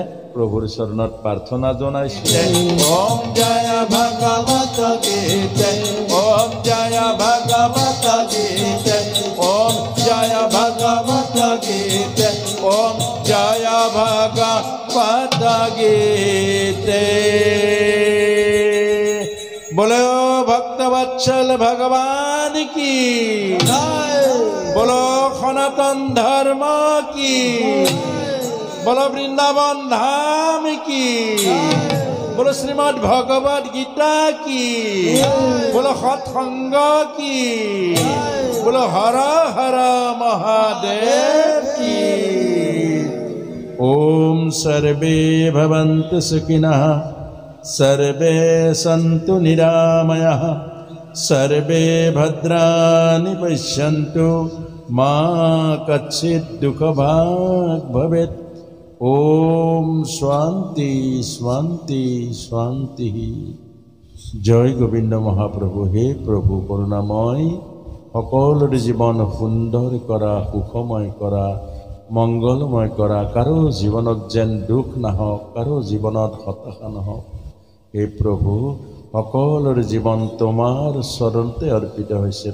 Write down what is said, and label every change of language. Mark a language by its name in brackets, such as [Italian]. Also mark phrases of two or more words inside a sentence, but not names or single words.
[Assamese] প্ৰভুৰ চৰণত প্ৰাৰ্থনা জনাইছোঁ। [Sanskrit] ওম জয় ভগৱত গীতে, ওম জয় ভগৱত গীতে, ওম জয় ভগৱত গীতে, ওম জয় ভগৱত গীতে। [Hindi] बोलो भक्तवत्सल भगवान की, बोलो सनातन धर्म की, बोलो वृंदावन धाम की, बोलो श्रीमद् भगवत गीता की, बोलो सत्संग की, बोलो हर हर महादेव की। [Sanskrit] ओम सर्वे भवन्तु सुखिनः, सर्वे सन्तु निरामयाः, सर्वे भद्राणि पश्यन्तु, मा कश्चित् दुःखभाग् भवेत्। ओम शांति शांति शांति। [Hindi] जय गोविंद महाप्रभु। हे प्रभु करुणामय, [Assamese] সকলোৰ জীৱন সুন্দৰ কৰা, সুখময় কৰা, মংগলময় কৰা, কাৰো জীৱনত যেন দুখ নাহক, কাৰো জীৱনত হতাশা নহওক। হে প্ৰভু, সকলোৰ জীৱন তোমাৰ চৰণতে অৰ্পিত হৈছে।